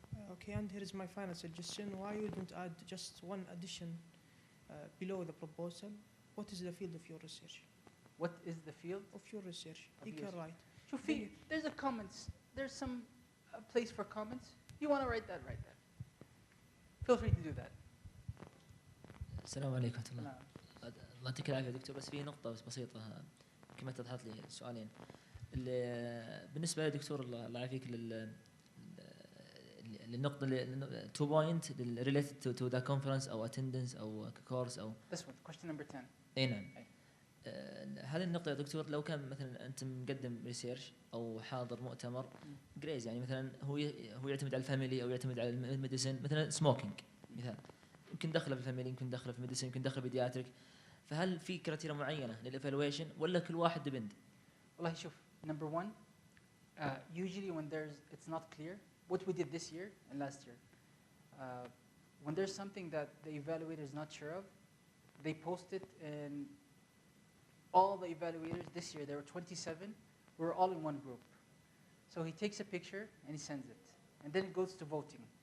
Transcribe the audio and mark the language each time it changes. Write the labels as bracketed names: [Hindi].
[English] Okay, and here is my final suggestion. Why you don't add just one addition below the proposal? What is the field of your research? What is the field of your research? You yours. can write. شوفي, there's a comments. There's some place for comments. You want to write that, write that. feel free to do that. [Arabic] السلام عليكم ورحمة الله. نعم. الله يعطيك العافية دكتور، بس في نقطة بس بسيطة كما اتضحت لي سؤالين. بالنسبة لي دكتور الله يعافيك للنقطة [English] 2 point related to the conference [Arabic] أو attendance أو course أو. [English] This one, question number 10. [Arabic] أي نعم. هذه النقطة يا دكتور لو كان مثلا أنت مقدم ريسيرش أو حاضر مؤتمر جريز، يعني مثلا هو يعتمد على الفاميلي أو يعتمد على الميديسن، مثلا سموكينج مثال، يمكن دخله في الفاميلي، يمكن دخله في الميديسن، يمكن دخله بيدياتريك، فهل في كريتيريا معينة للإيفالويشن ولا كل واحد ديبند؟ والله شوف, [English] number one, usually when it's not clear, what we did this year and last year, when there's something that the evaluator is not sure of, they post it in all the evaluators. This year there were 27, we were all in one group. So he takes a picture and he sends it, and then it goes to voting.